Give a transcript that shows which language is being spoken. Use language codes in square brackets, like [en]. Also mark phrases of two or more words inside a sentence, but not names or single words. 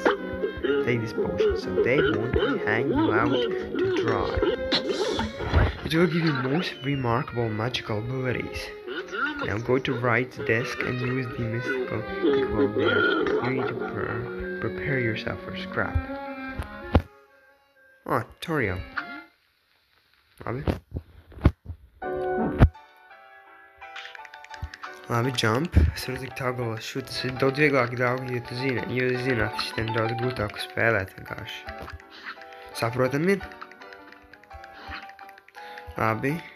[en] Take this potion so Dave won't hang you out to dry. It will give you most remarkable magical abilities. Now go to Wright's desk and use the mystical equal there. You need to prepare yourself for scrap. Oh, tutorial. [lv] Labi. Labi, jump. Es varu likt [en] toggle shoot. [lv] Tas ir daudz vieglāk, draugi, ja tu zini. Jo jūs zināt, šitiem daudz grūtāku spēlēt vienkārši. Saprotam ir? Labi.